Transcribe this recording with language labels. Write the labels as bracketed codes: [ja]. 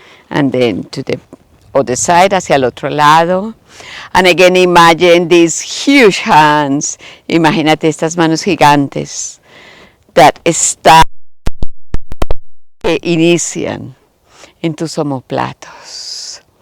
[en] And then to the other side, [es] hacia el otro lado. [en] And again, imagine these huge hands. [es] Imagínate estas manos gigantes that están, que inician en tus omoplatos.